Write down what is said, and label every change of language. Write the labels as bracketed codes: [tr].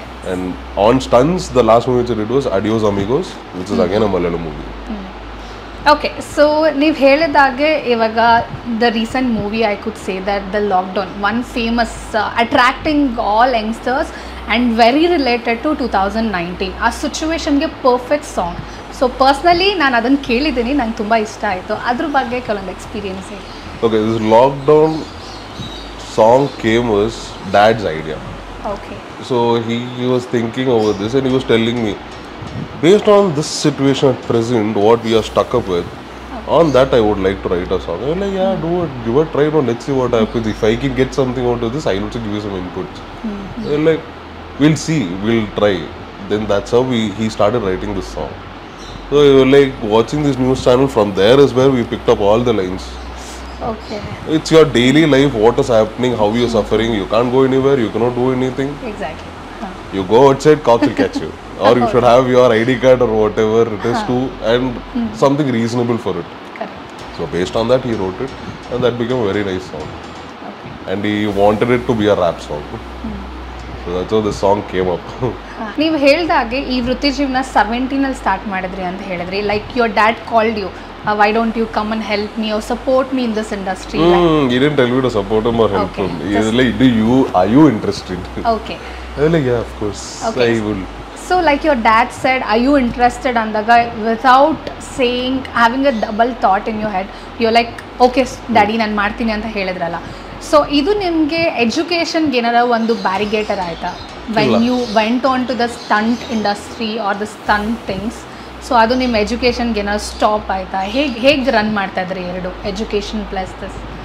[en] And on stunts, the last movie which I did was Adios Amigos, which is again a Malayalam movie. So [kn] ನೀವು ಹೇಳಿದಾಗೆ ಇವಾಗ [en] the recent movie I could say that the lockdown, one famous attracting all youngsters and very related to 2019 [kn] ಆ ಸಿಚುವೇಶನ್ಗೆ perfect song. So personally ನಾನು ಅದನ್ನು ಕೇಳಿದ್ದೀನಿ, ನಂಗೆ ತುಂಬ ಇಷ್ಟ ಆಯಿತು. ಅದ್ರ ಬಗ್ಗೆ ಕೆಲವೊಂದು ಎಕ್ಸ್ಪೀರಿಯನ್ಸ್ ಇದೆ. [en] Okay, this lockdown song came was dad's idea. So he was thinking over this and he was telling me, based on this situation at present, what we are stuck up with, on that I would like to write a song. I was like, yeah, do it, give it a try, no, let's see what happens. If I can get something out of this, I will also give you some inputs. I was like, we'll see, we'll try. Then that's how he started writing this song. So like watching this news channel, from there is where we picked up all the lines. It's your daily life, what is happening, how you're suffering, you can't go anywhere, you cannot do anything. You go outside, cops will catch you. Or you should have your ID card or whatever it is too, and something reasonable for it. So based on that he wrote it, and that became a very nice song. And he wanted it to be a rap song. So that's how the song came up. [kn] ನೀವು ಹೇಳಿದಾಗೆ ಈ ವೃತ್ತಿ ಜೀವನ 17 start ಮಾಡಿದ್ರಿ ಅಂತ ಹೇಳಿದ್ರಿ. [en] Like your dad called you, why don't you come and help me or support me in this industry? He didn't tell me to support him or help him. He was like, are you interested? I was like, yeah, of course, I will. So like your dad said, are you interested? Andaga, without saying, having a double thought in your head, you're like, okay daddy, [kn] ನಾನು ಮಾಡ್ತೀನಿ ಅಂತ ಹೇಳಿದ್ರಲ್ಲ. So ಇದು ನಿಮಗೆ ಎಜುಕೇಷನ್ಗೆ ಏನಾರ ಒಂದು ಬ್ಯಾರಿಗೇಟರ್ ಆಯಿತಾ [en] When you went on to the stunt industry or the stunt things? [kn] So ಅದು ನಿಮ್ಮ ಎಜುಕೇಷನ್ಗೆ ಏನಾದ್ರು ಸ್ಟಾಪ್ ಆಯಿತಾ? ಹೇಗೆ ರನ್ ಮಾಡ್ತಾ ಇದ್ರಿ ಎರಡು, [en] Education plus this?